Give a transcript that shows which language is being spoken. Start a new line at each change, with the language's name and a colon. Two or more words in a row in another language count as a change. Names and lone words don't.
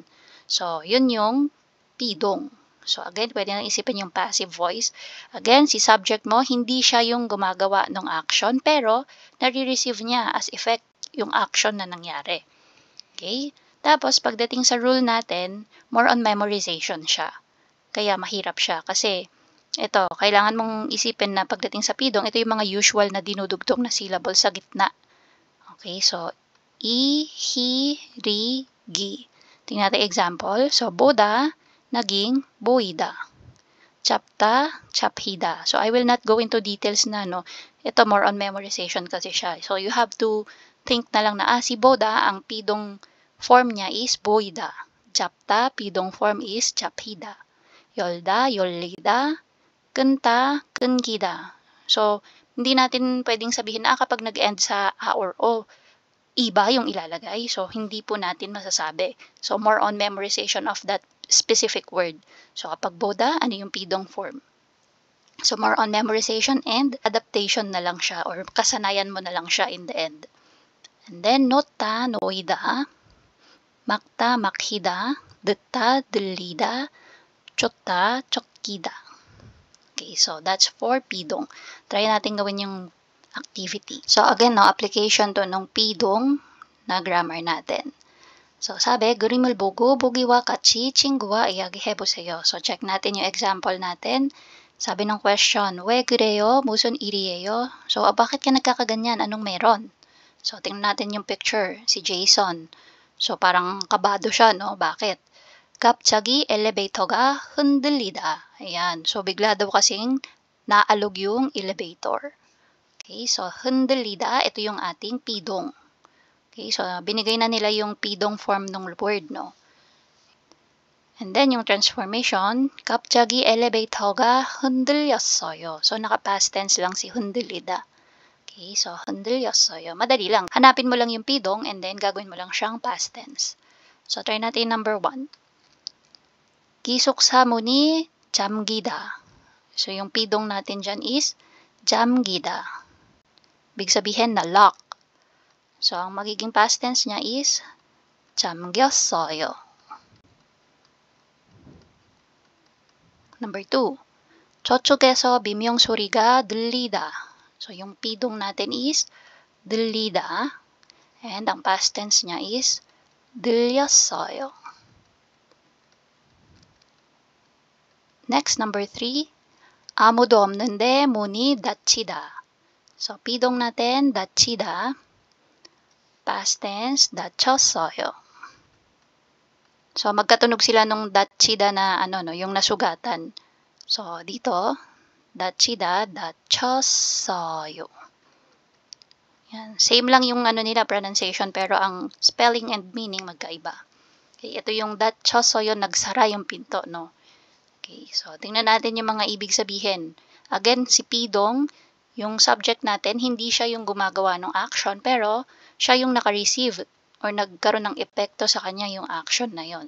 Filipino: So, yun yung pidong. So, again, pwede nang isipin yung
English: passive voice.
Filipino: Again, si subject mo, hindi siya yung gumagawa ng action, pero nare-receive niya
English: as effect
Filipino: yung action na nangyari. Okay? Tapos, pagdating sa rule natin,
English: more on memorization siya.
Filipino: Kaya mahirap siya. Kasi, ito, kailangan mong isipin na pagdating sa pidong, ito yung mga usual na dinudugtong na syllable sa gitna. Okay? So, I, hi, ri, gi. Tingnan natin example. So, boda, naging 보이다.
Korean: 잡다, 잡히다.
English: So, I will not go into details na, no.
Filipino: Ito more on memorization kasi siya. So,
English: you have to think
Filipino: na lang na, si 보다, ang pidong form niya is 보이다.
Korean: 잡다,
English: pidong form is
Korean: 잡히다. 열다, 열리다. 끊다, 끊기다.
Filipino: So, hindi natin pwedeng sabihin na kapag nag-end sa a or o, iba yung ilalagay. So, hindi po natin masasabi.
English: So, more on memorization of that specific word. So,
Filipino: kapag boda, ano yung pidong form? So,
English: more on memorization and adaptation
Filipino: na lang siya or kasanayan mo na lang siya
English: in the end. And then,
Korean: 놓다, 놓이다. 막다, 막히다. Dutta, 들리다. 쫓다, 쫓기다.
English: Okay, so that's for pidong.
Filipino: Try natin gawin yung activity. So again, no, application to ng pidong na grammar natin. So sabi,
Korean: 그림을 보고 보기와 같이 친구와 이야기해보세요.
Filipino: So check natin yung example natin. Sabi ng question,
Korean: 왜 그래요? 무슨 일이에요?
Filipino: So bakit ka nagkakaganyan? Anong meron? So tingnan natin yung picture, si Jason. So parang kabado siya, no? Bakit?
Korean: 갑자기 엘리베이터가 흔들리다.
Filipino: Ayan. So, bigla daw kasing naalog yung elevator. Okay. So, 흔들리다, ito yung ating pidong. Okay. So, binigay na nila yung pidong form ng word, no?
English: And then,
Filipino: yung transformation,
Korean: 갑자기 엘리베이터가 흔들렸어요.
Filipino: So, naka-
English: past tense
Filipino: lang si 흔들리다. Okay. So, 흔들렸어요. Madali lang. Hanapin mo lang yung pidong
English: and then
Filipino: gagawin mo lang siyang
English: past tense.
Filipino: So, try natin number 1.
Korean: 기숙사문이 잠기다.
Filipino: So, yung pidong natin dyan is 잠기다. Big sabihin na lock. So, ang magiging
English: past tense
Filipino: niya is 잠겼어요. Number 2.
Korean: 저쪽에서 비명 소리가 들리다.
Filipino: So, yung pidong natin is 들리다. And ang
English: past tense
Filipino: niya is 들렸어요. Next, number 3.
Korean: 아무도 없는데 문이 닫히다.
Filipino: So, pidong natin, 닫히다.
English: Past tense,
Filipino: 닫혔어요. So, magkatunog sila nung 닫히다 na no, yung nasugatan. So, dito,
Korean: 닫히다, 닫혔어요.
Filipino: Yan. Same lang yung nila, pronunciation, pero ang
English: spelling and meaning
Filipino: magkaiba. Okay, ito yung 닫혔어요, nagsara yung pinto, no? Okay, so tingnan natin yung mga ibig sabihin. Again, si pidong, yung subject natin, hindi siya yung gumagawa ng action, pero siya yung naka-receive or nagkaroon ng epekto sa kanya yung action na yon.